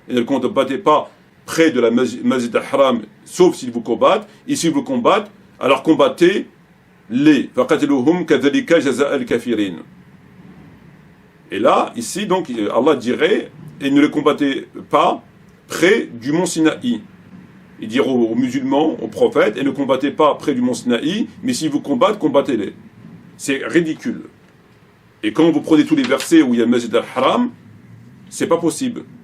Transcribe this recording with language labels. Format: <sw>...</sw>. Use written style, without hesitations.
<fr>Et ne les combattez pas près de la Masjid al-Haram sauf s'ils vous combattent. Et s'ils vous combattent, alors combattez-les.</fr> <ar>فقاتلوهم كذلك جزاء الكافرين.</ar> <fr>Et là, ici, donc, Allah dirait, et ne les combattez pas près du mont Sinaï. Il dirait aux musulmans, aux prophètes, et ne combattez pas près du mont Sinaï, mais s'ils vous combattent, combattez-les. C'est ridicule. Et quand vous prenez tous les versets où il y a le Masjid al-Haram, c'est pas possible.</fr>